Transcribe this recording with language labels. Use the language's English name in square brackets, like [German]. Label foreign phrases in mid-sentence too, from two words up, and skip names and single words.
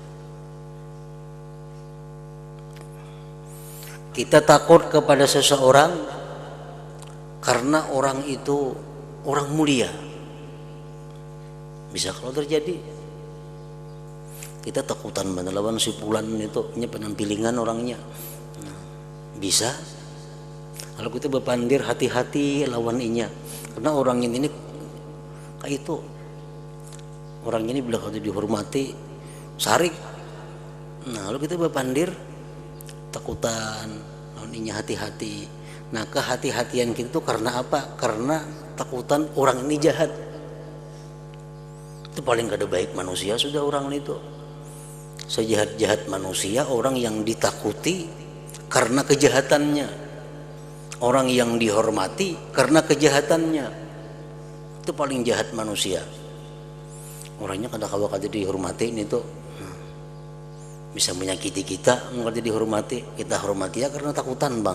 [Indonesian] Kita takut kepada seseorang karena orang itu orang mulia. Bisa kalau terjadi. [Banjar] Kita takutan lawan si fulan itu punya penampilan orangnya. Nah, bisa. Kalau kita berpandir hati-hati lawan inya. Karena orang ini kayak itu. Orang ini bila kalau dihormati sarik. Nah, kalau kita berpandir takutan lawan inya hati-hati. Nah, kehati-hatian kita itu karena apa? Karena takutan orang ini jahat. Itu paling kada baik manusia sudah orang itu. [Indonesian] Sejahat-jahat manusia orang yang ditakuti karena kejahatannya, orang yang dihormati karena kejahatannya. [Banjar] Itu paling jahat manusia. Orangnya kada dihormati ini tuh bisa menyakiti kita, kada dihormati, kita hormati ya karena takutan bang.